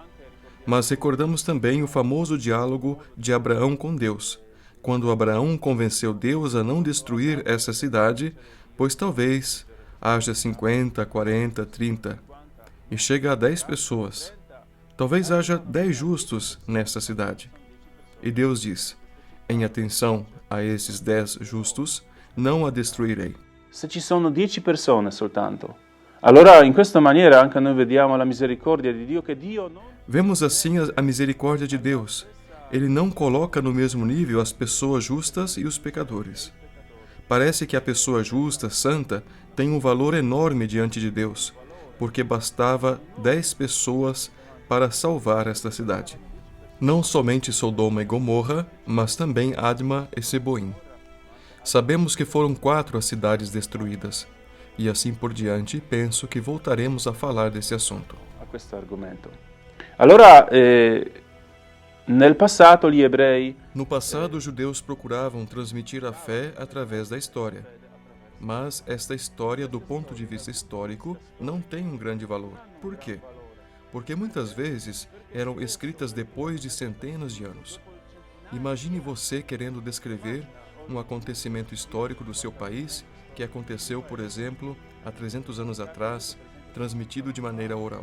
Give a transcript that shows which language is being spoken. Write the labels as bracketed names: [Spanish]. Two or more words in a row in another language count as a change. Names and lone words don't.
[Portuguese] Mas recordamos também o famoso diálogo de Abraão com Deus, quando Abraão convenceu Deus a não destruir essa cidade, pois talvez haja 50, 40, 30, e chega a 10 pessoas. Talvez haja 10 justos nessa cidade. E Deus diz: em atenção a esses 10 justos, não a destruirei. [Italian] Se ci sono 10 persone soltanto, allora in questa maniera anche noi vediamo la misericordia di Dio, che Dio non... [Portuguese] Vemos assim a misericórdia de Deus. Ele não coloca no mesmo nível as pessoas justas e os pecadores. Parece que a pessoa justa, santa, tem um valor enorme diante de Deus, porque bastava 10 pessoas para salvar esta cidade. Não somente Sodoma e Gomorra, mas também Adma e Seboim. Sabemos que foram 4 as cidades destruídas, e assim por diante, penso que voltaremos a falar desse assunto. [Italian] A questo argomento. Allora, nel passato gli ebrei [Portuguese] No passado, os judeus procuravam transmitir a fé através da história. Mas esta história, do ponto de vista histórico, não tem um grande valor. Por quê? Porque muitas vezes eram escritas depois de centenas de anos. Imagine você querendo descrever um acontecimento histórico do seu país que aconteceu, por exemplo, há 300 anos atrás, transmitido de maneira oral.